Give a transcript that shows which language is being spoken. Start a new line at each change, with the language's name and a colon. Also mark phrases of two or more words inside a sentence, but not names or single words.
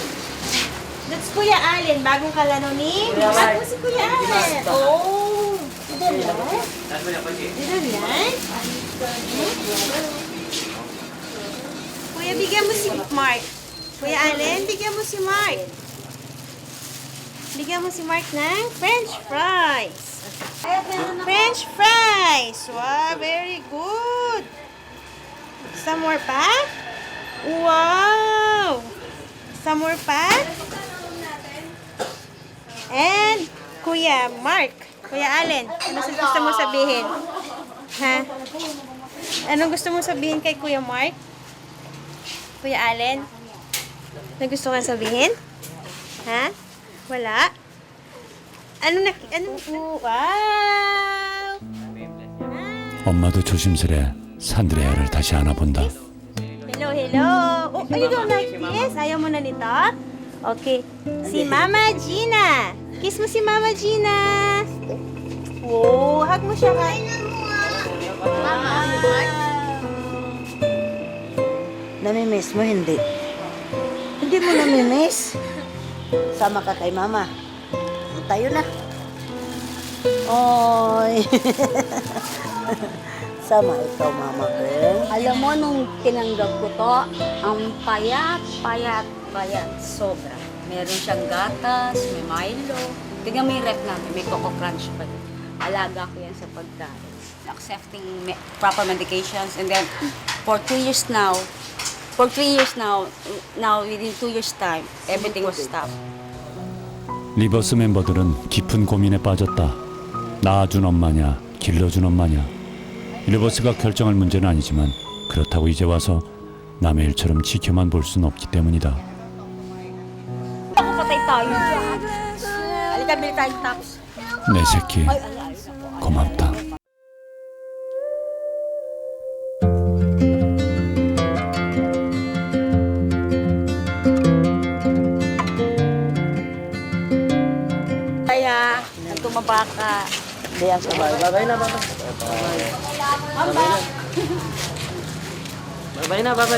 Filipino: That's Kuya Allen, bagong kalaro ni Bago si Kuya Allen. Oh, Didn't Kuya, bigyan mo si Mark. Kuya Allen, bigyan mo si Mark. Bigyan mo si Mark ng
English: French fries. French fries! Wow, very good. Some more pa? Wow! Some more pa? And Kuya Mark.
Filipino: Kuya Allen, ano gusto mo sabihin? Ha? Anong gusto mo sabihin kay Kuya Mark? Kuya Allen? Ano gusto kang sabihin? Ha? Wala? wow!
Korean: 엄마도 조심스레 산드레아를 다시 안아본다.
English: Hello. Oh, you don't like this?
Filipino: Ayaw mo na nito? Okay. Si Mama Gina. Kiss mo si Mama Gina. Oh, hug mo siya. Mama. Namimiss mo, hindi? Hindi mo namimiss? Sama ka kay mama. Tayo na. Oy. Sama ikaw, mama girl. Alam mo, nung tinanggap ko to, ang payat. Sobra. Meron siyang gatas, may Milo. Tingnan mo yung rep namin, may Coco Crunch pa din. Alaga ko yan sa pagkain.
English: Accepting proper medications. And then, for 3 years now, within 2 years time, everything was stopped.
Korean: 리버스 멤버들은 깊은 고민에 빠졌다. 낳아준 엄마냐, 길러준 엄마냐. 리버스가 결정할 문제는 아니지만 그렇다고 이제 와서 남의 일처럼 지켜만 볼 수는 없기 때문이다.
Filipino: Ako patay tayo. Halika, bili tayong tops.
Korean: 내 새끼, 고맙다.
Filipino: Kaya, tumaba ka. Diyan sa bahay. Babay na. Babay.